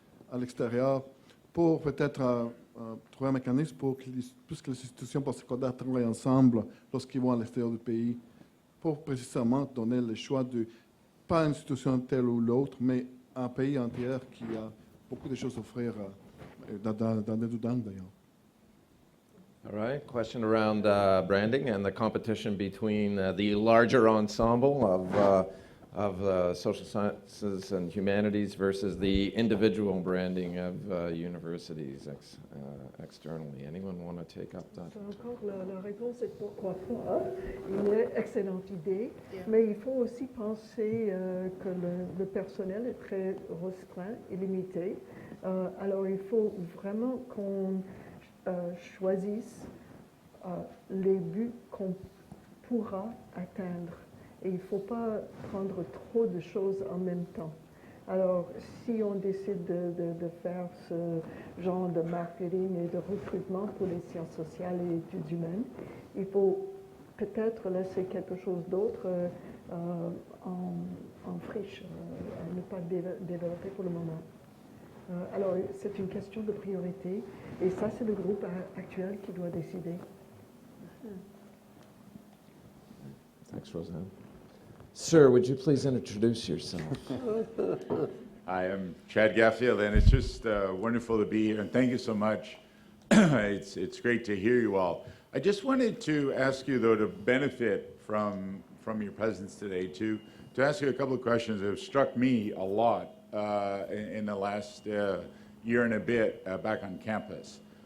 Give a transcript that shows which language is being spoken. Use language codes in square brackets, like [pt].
[fr] à l'extérieur, pour peut-être trouver un mécanisme pour que puisque les institutions postsecondaires travaillent ensemble lorsqu'ils vont à l'extérieur du pays, pour précisément donner le choix de, pas une institution telle ou l'autre, mais un pays entier qui a beaucoup de choses à offrir dans les deux langues d'ailleurs. [en] All right, question around branding and the competition between the larger ensemble of social sciences and humanities versus the individual branding of universities externally. Anyone want to take up that? [fr] Encore, la réponse est pourquoi pas. Une excellente idée, mais il faut aussi penser que le personnel est très restreint et limité. Alors il faut vraiment qu'on choisisse les buts qu'on pourra atteindre. Et il ne faut pas prendre trop de choses en même temps. Alors, si on décide de faire ce genre de marketing et de recrutement pour les sciences sociales et études humaines, il faut peut-être laisser quelque chose d'autre en friche, à ne pas développer pour le moment. Alors, c'est une question de priorité, et ça, c'est le groupe actuel qui doit décider. [en] Thanks, Roseanne. Sir, would you please introduce yourself? Hi, I'm Chad Gaffield, and it's just wonderful to be here, and thank you so much. It's great to hear you all. I just wanted to ask you, though, to benefit from your presence today, to ask you a couple of questions that have struck me a lot in the last year and a bit back on campus.